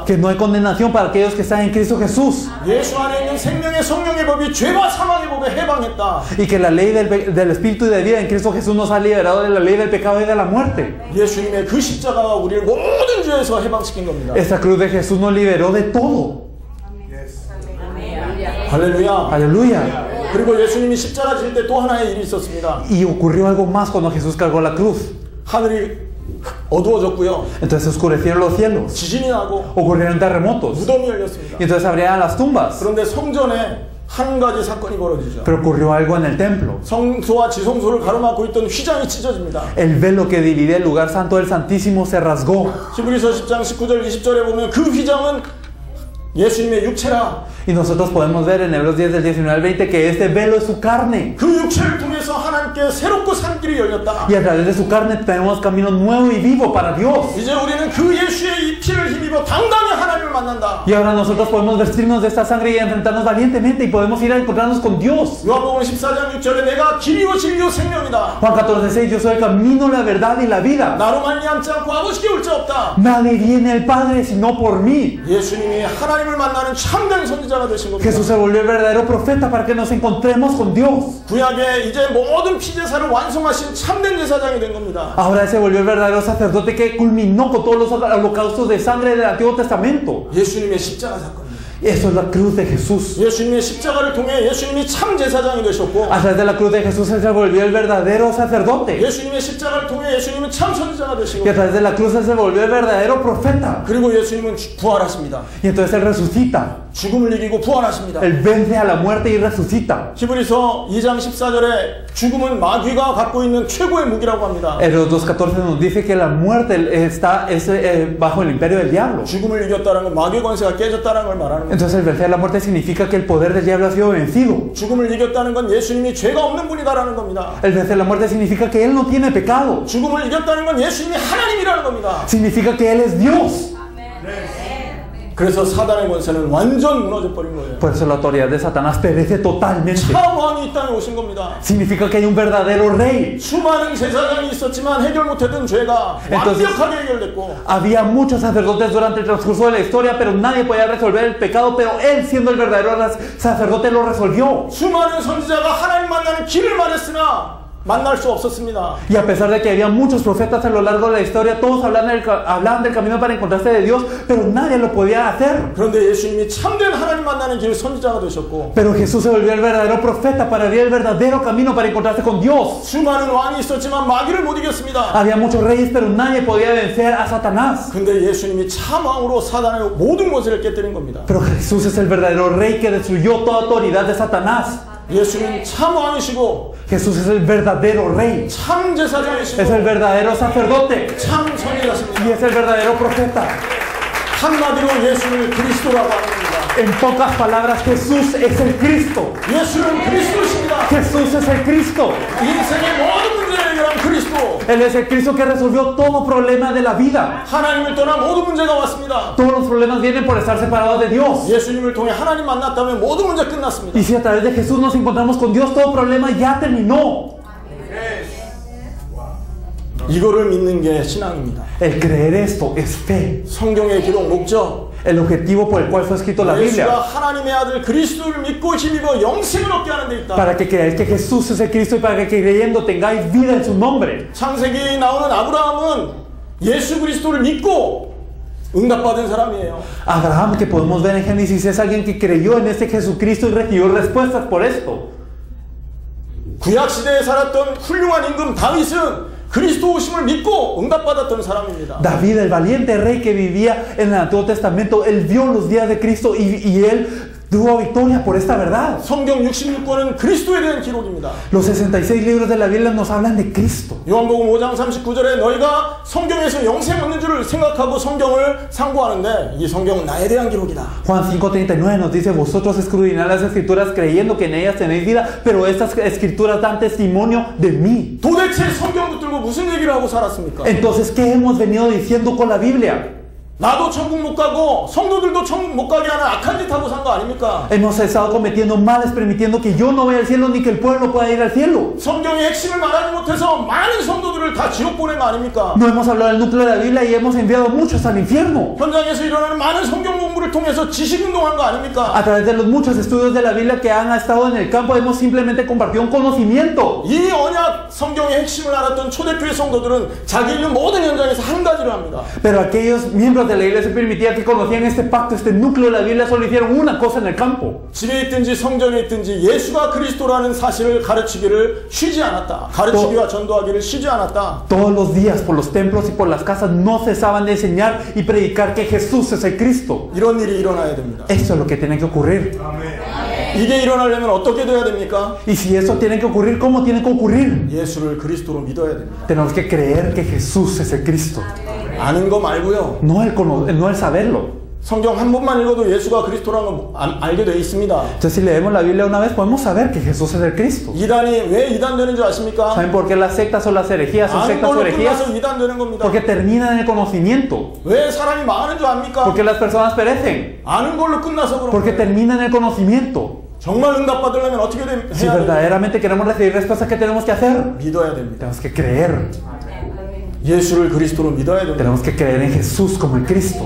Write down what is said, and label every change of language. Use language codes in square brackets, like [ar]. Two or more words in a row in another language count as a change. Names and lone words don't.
[es] que no hay condenación para aquellos que están en Cristo Jesús. [ko] 예수 안에 있는 생명의 성령의 법이 죄와 사망의 법에 해방했다. [es] Y que la ley del Espíritu y de vida en Cristo Jesús nos ha liberado de la ley del pecado y de la muerte. [ko] 예수님의 그 십자가가 우리를 모든 죄에서 해방시킨 겁니다. [es] Esta cruz de Jesús nos liberó de todo. [ko] 할렐루야. [es] Aleluya. [ko] 그리고 예수님이 십자가 질 때 또 하나의 일이 있었습니다. [es] Y ocurrió algo más cuando Jesús cargó la cruz. [ko] 하늘이 어두워졌고요. [es] Entonces oscurecieron los cielos. [ko] 지진이 나고 [es] Ocurrieron terremotos. [ko] 무덤이 열렸습니다. [es] Y entonces abrieron las tumbas. [ko] 그런데 성전에 한 가지 사건이 벌어지죠. [es] Pero ocurrió algo en el templo. [ko] 성소와 지성소를 가로막고 있던 휘장이 찢어집니다. [es] El velo que divide el lugar santo del Santísimo se rasgó. [ko] 히브리서 10장 19절 20절에 보면 그 휘장은 예수님의 육체라. [es] Y nosotros podemos ver en Hebreos 10 del 19 al 20 que este velo es su carne. [ko] 그 육체를 통해서 하나님께 새롭고 산 길이 열렸다. [es] Y a través de su carne tenemos camino nuevo y vivo para Dios. [ko] 이제 우리는 그 예수의 이 피를 힘입어 당당히 하나님을 만난다. [es] Y ahora nosotros podemos vestirnos de esta sangre y enfrentarnos valientemente y podemos ir a encontrarnos con Dios. [ko] 요한복음 14장 6절에 내가 길이요 진리요 생명이다. [es] Juan 14:6 Yo soy el camino, la verdad y la vida. [ko] 나로 말미암지 않고 아버지께 올 자 없다. [es] Nadie viene al Padre sino por mí. [ko] 예수님이 하나님을 만나는 참된 선지자가 되신 겁니다. [es] Jesús se volvió el verdadero profeta para que nos encontremos con Dios. [ko] 구약에 이제 모든 피제사를 완성하신 참된 제사장이 된 겁니다. [es] Ahora se volvió el verdadero sacerdote que culminó con todos los holocaustos de sangre del Antiguo Testamento. [ko] 예수님의 십자가 사건입니다. [es] Eso es la cruz de Jesús. [ko] 예수님의 십자가를 통해 예수님이 참 제사장이 되셨고 [es] A través de la cruz de Jesús Él se volvió el verdadero sacerdote. [ko] 예수님의 십자가를 통해 예수님은 참 선지자가 되시고 [es] Y a través de la cruz Él se volvió el verdadero profeta. [ko] 그리고 예수님은 부활하십니다. [es] Y entonces Él resucita. [ko] 죽음을 이기고 부활하십니다. [es] Él vence a la muerte y resucita. [ko] 히브리서 2장 14절에 죽음은 마귀가 갖고 있는 최고의 무기라고 합니다. [es] Hebreos 2:14 nos dice que la muerte es bajo el imperio del diablo. [ko] 죽음을 이겼다는 건 마귀의 권세가 깨졌다는 걸 말하는 거예요. [es] Entonces el vencer la muerte significa que el poder del diablo ha sido vencido. [ko] 죽음을 이겼다는 건 예수님이 죄가 없는 분이다라는 겁니다. [es] El vencer la muerte significa que Él no tiene pecado. [ko] 죽음을 이겼다는 건 예수님이 하나님이라는 겁니다. [es] Significa que Él es Dios. [ko] 그래서 사단의 권세는 완전 무너져 버린 거예요. [es] Por eso la autoridad de Satanás perece totalmente. [ko] 참 왕이 이 땅에 오신 겁니다. [es] Significa que hay un verdadero rey. [ko] 수많은 제사장이 있었지만 해결 못했던 죄가 완벽하게 해결됐고 [es] Había muchos sacerdotes durante el transcurso de la historia, pero nadie podía resolver el pecado, pero Él, siendo el verdadero sacerdote, lo resolvió. [ko] 수많은 선지자가 하나님 만나는 길을 말했으나 만날 수 없었습니다. [es] Y a pesar de que había muchos profetas a lo largo de la historia, todos hablaban del camino para encontrarse de Dios, pero nadie lo podía hacer. [ko] 그런데 예수님이 참된 하나님 만나는 길 선지자가 되셨고 [es] Pero Jesús se volvió el verdadero profeta para abrir el verdadero camino para encontrarse con Dios. [ko] 수많은 왕이 있었지만 마귀를 못 이겼습니다. [es] Había muchos reyes, pero nadie podía vencer a Satanás. [ko] 근데 예수님이 참 왕으로 사단의 모든 권세를 깨뜨린 겁니다. [es] Pero Jesús es el verdadero rey que destruyó toda autoridad de Satanás. [ko] 예수님 참 왕이시고 [es] Jesús es el verdadero rey. [ko] 참 제사장이시고 [es] Es el verdadero sacerdote. [ko] 참 선지자십니다. [es] Y es el verdadero profeta. [ko] 한마디로 예수를 그리스도라고 하는 겁니다. [es] En pocas palabras, Jesús es el Cristo. [ko] 예수는 그리스도십니다. [es] Jesús es el Cristo. [ko] 인생의 모든 문제를 해결한 그리스도. [es] Él es el Cristo que resolvió todo problema de la vida. [ko] 하나님을 떠나 모든 문제가 왔습니다. [es] Todos los problemas vienen por estar separados de Dios. [ko] 예수님을 통해 하나님 만났다면 모든 문제 끝났습니다. [es] Y si a través de Jesús nos encontramos con Dios, todo problema ya terminó. [ko] 이거를 믿는 게 신앙입니다. [es] El creer esto es fe. [ko] 성경의 기록 목적. [es] El objetivo por el cual fue escrito la [ko] 예수가 [es] Biblia. [ko] 하나님의 아들 그리스도를 믿고 힘입어 영생을 얻게 하는 데 있다. [es] Para que creáis que Jesús es el Cristo y para que creyendo tengáis vida en su nombre. [ko] 창세기에 나오는 아브라함은 예수 그리스도를 믿고 응답받은 사람이에요. [es] Abraham, que podemos ver en Génesis, es alguien que creyó en este Jesucristo y recibió respuestas por esto. [ko] 구약 시대에 살았던 훌륭한 임금 다윗은 그리스도 오심을 믿고 응답받았던 사람입니다. [es] David, el valiente rey que vivía en el Antiguo Testamento, él vio los días de Cristo y él tuvo victoria por esta verdad. [ko] 성경 66권은 그리스도에 대한 기록입니다. [es] Los 66 libros de la Biblia nos hablan de Cristo. [ko] 요한복음 5장 39절에 너희가 성경에서 영생 얻는 줄을 생각하고 성경을 상고하는데 이 성경은 나에 대한 기록이다. [es] Juan 5:39 nos dice: vosotros escudriñad las escrituras creyendo que en ellas tenéis vida, pero estas escrituras dan testimonio de mí. [ko] 도대체 성경 붙들고 무슨 얘기를 하고 살았습니까? [es] Entonces, ¿qué hemos venido diciendo con la Biblia? [ko] 나도 천국 못 가고 성도들도 천국 못 가게 하는 악한 짓 하고 산 거 아닙니까? [es] Hemos estado cometiendo males, permitiendo que yo no vaya al cielo ni que el pueblo pueda ir al cielo. [ko] 성경의 핵심을 말하지 못해서 많은 성도들을 다 지옥 보낸 거 아닙니까? [es] No hemos hablado del núcleo de la Biblia y hemos enviado a muchos al infierno. [ko] 현장에서 일어나는 많은 성경 공부를 통해서 지식 운동한 거 아닙니까? [es] A través de los muchos estudios de la Biblia que han estado en el campo, hemos simplemente compartido un conocimiento. [ko] 이 언약 성경의 핵심을 알았던 초대교회 성도들은 자기 있는 모든 현장에서 한 가지를 합니다. [es] Pero aquellos miembros de la iglesia primitiva que conocían este pacto, este núcleo de la Biblia, solo hicieron una cosa en el campo. [ko] 집에 있든지 성전에 있든지 예수가 그리스도라는 사실을 가르치기를 쉬지 않았다. 가르치기와 전도하기를 쉬지 않았다. [es] Todos los días por los templos y por las casas no cesaban de enseñar y predicar que Jesús es el Cristo. [ko] 이런 일이 일어나야 됩니다. [es] Eso es lo que tiene que ocurrir. [ko] 이게 일어나려면 어떻게 돼야 됩니까? [es] Y si eso tiene que ocurrir, ¿cómo tiene que ocurrir? [ko] 예수를 그리스도로 믿어야 됩니다. [es] Tenemos que creer que Jesús es el Cristo. [ko] 아는 거 말고요. [es] No el saberlo. [ko] 성경 한 번만 읽어도 예수가 그리스도라는 거 알게 돼 있습니다. [es] Entonces, si leemos la Biblia una vez, podemos saber que Jesús es el Cristo. [ko] 이단이 왜 이단 되는 줄 아십니까? [es] ¿Saben por qué las sectas o las herejías son [ko] 아는 [es] sectas o [ko] 걸로 [es] herejías? [ko] 끝나서 이단 되는 겁니다. [es] Porque terminan en el conocimiento. [ko] 왜 사람이 망하는 줄 압니까? [es] Porque las personas perecen. [ko] 아는 걸로 끝나서 그런 [es] Porque [ko] 거예요. [es] terminan en el conocimiento. [ko] 정말 응답받으려면 어떻게 [es] Si [ko] 해야 돼요? [es] verdaderamente queremos recibir respuestas, ¿qué tenemos que hacer? [ko] 믿어야 됩니다. [es] Tenemos que creer. [ko] 예수를 그리스도로 믿어야 됩니다. [es] Tenemos que creer en Jesús como el Cristo.